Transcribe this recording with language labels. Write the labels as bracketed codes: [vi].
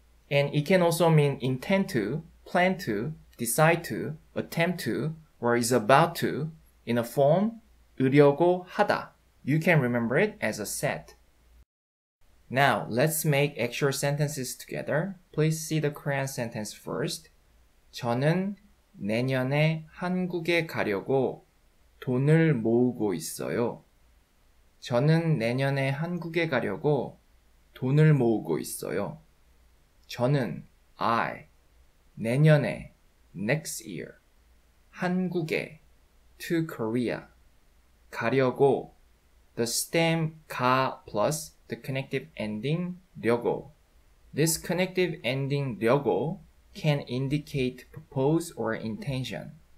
[en] And it can also mean intend to, plan to, decide to, attempt to, or is about to in a form 으려고 하다. You can remember it as a set. Now, let's make actual sentences together. Please see the Korean sentence first. [ko] 저는 내년에 한국에 가려고 돈을 모으고 있어요. 저는 내년에 한국에 가려고 돈을 모으고 있어요. [en] 저는 I, 내년에 next year, 한국에 to Korea, 가려고 the stem 가 plus the connective ending 려고. This connective ending 려고 can indicate purpose or intention.